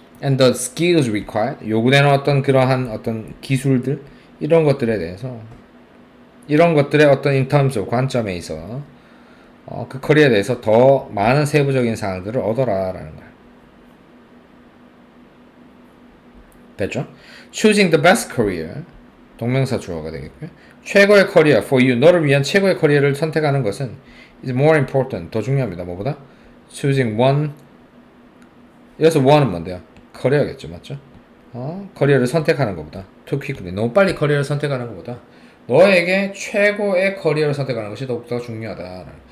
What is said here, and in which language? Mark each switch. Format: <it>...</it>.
<en>and the skills required,</en> <ko>요구되는 어떤 그러한 어떤 기술들 이런 것들에 대해서 이런 것들의 어떤 in terms of 관점에 있어 그 커리어에 대해서 더 많은 세부적인 사항들을 얻어라라는 거야. 됐죠?</ko> <en>Choosing the best career</en> <ko>동명사 주어가 되겠고요. 최고의 커리어 for you, 너를 위한 최고의 커리어를 선택하는 것은</ko> <en>is more important,</en> <ko>더 중요합니다. 뭐보다? Choosing one, 여기서 one은 뭔데요? 커리어겠죠, 맞죠? 커리어를 선택하는 것보다 too quickly, 너무 빨리 커리어를 선택하는 것보다 너에게 최고의 커리어를 선택하는 것이 더욱더 중요하다.</ko>